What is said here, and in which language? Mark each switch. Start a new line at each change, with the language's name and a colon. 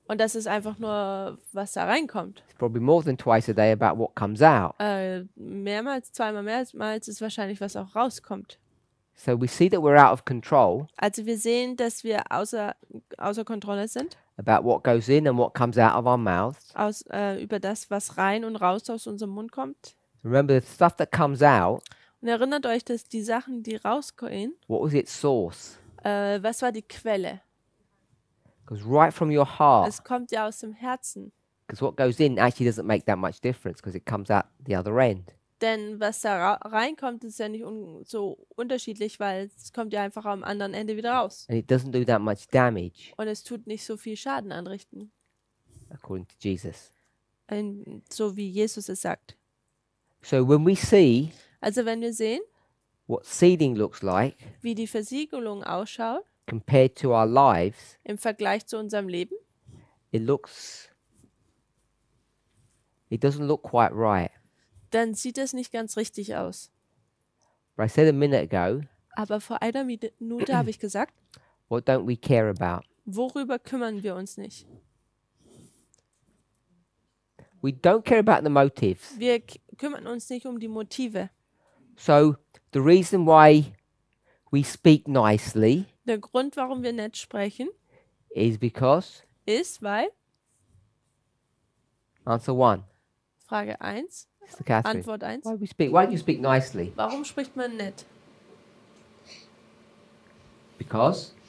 German: Und das ist einfach nur, was da reinkommt.
English: It's probably more than twice a day about what comes out.
German: Zweimal mehrmals ist wahrscheinlich, was auch rauskommt.
English: So we see that we're out of control
German: Also wir sehen, dass wir außer Kontrolle sind,
English: about what goes in and what comes out of our mouths.
German: über das, was rein und raus aus unserem Mund kommt.
English: Remember, the stuff that comes out,
German: Und erinnert euch, dass die Sachen, die rausgehen,
English: what was its source?
German: was war die Quelle?
English: Goes right from your heart.
German: Es kommt ja aus dem Herzen.
English: Because what goes in actually doesn't make that much difference because it comes out the other end.
German: Denn was da reinkommt, ist ja nicht so unterschiedlich, weil es kommt ja einfach am anderen Ende wieder raus.
English: And it doesn't do that much damage,
German: Und es tut nicht so viel Schaden anrichten,
English: according to Jesus.
German: so wie Jesus es sagt.
English: So when we see
German: Also wenn wir sehen,
English: what sealing looks like
German: wie die Versiegelung ausschaut,
English: compared to our lives,
German: im Vergleich zu unserem Leben,
English: it doesn't look quite right.
German: dann sieht es nicht ganz richtig aus.
English: But I said a minute ago,
German: Aber vor einer Minute habe ich gesagt,
English: what don't we care about?
German: worüber kümmern wir uns nicht?
English: We don't care about the motives.
German: Wir kümmern uns nicht um die Motive.
English: So the reason why we speak nicely
German: Der Grund, warum wir nett sprechen,
English: is because,
German: ist, weil,
English: answer one,
German: Frage 1,
English: Sister Catherine,
German: Antwort 1,
English: why do you speak nicely?
German: warum spricht man nett?
English: Because